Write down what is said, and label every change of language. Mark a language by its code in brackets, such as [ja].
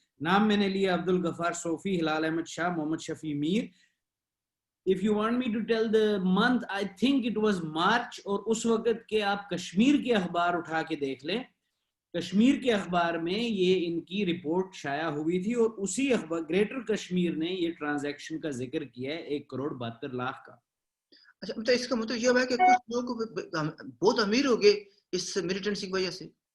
[ur] نام میں نے لیا عبدالغفار صوفی, ہلال احمد شاہ, محمد شفیع میر. [en] If you want me to tell the month, I think it was March. [ur] اور اس وقت کے آپ کشمیر کے اخبار اٹھا کے دیکھ لیں, کشمیر کے اخبار میں یہ ان کی رپورٹ شائع ہوئی تھی, اور اسی اخبار گریٹر کشمیر نے یہ ٹرانزیکشن کا ذکر کیا ہے 1 کروڑ 72 لاکھ کا. اچھا مطلب اس کا مطلب یہ ہے کہ کچھ لوگ بہت امیر ہو گئے اس ملیٹنسی کی وجہ سے,